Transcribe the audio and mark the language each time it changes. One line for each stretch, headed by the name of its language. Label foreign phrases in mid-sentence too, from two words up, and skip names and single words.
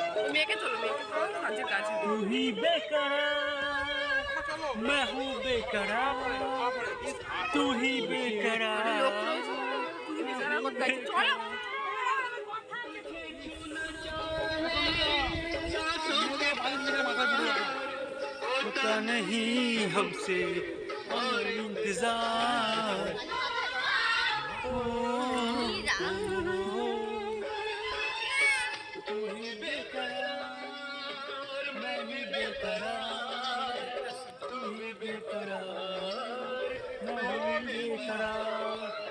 Bangla: মেয়েকে তোলো কাজের কাজ
Hindi: तू ही बेकरार मैं हूँ बेकरार तू ही बेकरार
Bangla: তুমি বেচারা কোথায় চলো
Hindi: होता नहीं हमसे और इंतजार तू ही बेकरार मैं भी बेकरार तू ही बेकरार मैं भी बेकरार